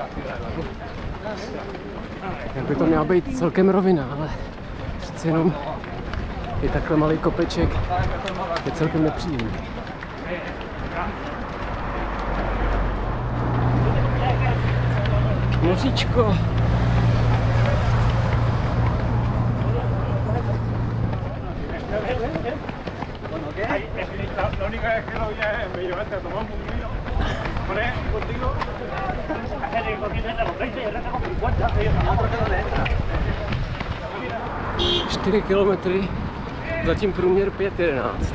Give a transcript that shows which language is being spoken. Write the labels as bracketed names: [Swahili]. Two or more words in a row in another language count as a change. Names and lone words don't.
[Czech] Jak by to měla být celkem rovina, ale přeci jenom i takhle malý kopeček je celkem nepříjemný. Moříčko. [Spanish] La única vez que lo vi me llevaste a tomar un poquito. Por ahí, contigo. Hacer el corriente de los 20 y el resto con 50. ¿Por qué no le entra? [Czech] 4 kilometry, zatím průměr 5:11.